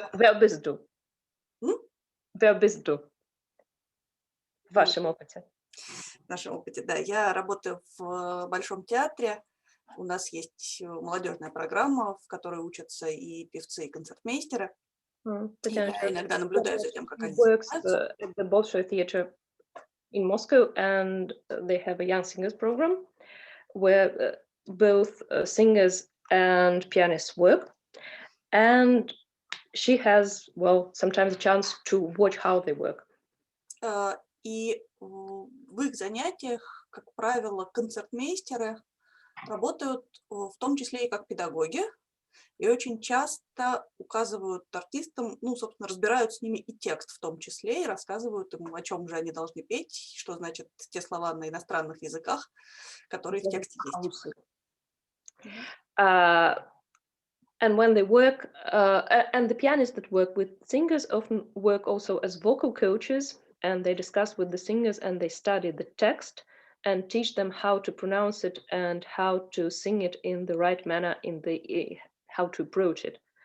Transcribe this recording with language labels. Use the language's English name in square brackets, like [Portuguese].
[German] Wer bist du? Wer bist du? [Russian] В вашем опыте. В нашем опыте, да. Я работаю в Большом театре. У нас есть молодежная программа, в которой учатся и певцы, и концертмейстеры. Я иногда наблюдаю за тем, как они занимаются. [English] At the Bolshoi Theatre in Moscow, and they have a young singers program where both singers and pianists work. And she has, sometimes a chance to watch how they work. [Russian] И в их занятиях, как правило, концертмейстеры работают в том числе и как педагоги, и очень часто указывают артистам, собственно, разбирают с ними и текст в том числе, и рассказывают им, о чем же они должны петь, что значит те слова на иностранных языках, которые в тексте есть. [English] And when they work, and the pianists that work with singers often work also as vocal coaches, and they discuss with the singers and they study the text and teach them how to pronounce it and how to sing it in the right manner, how to approach it.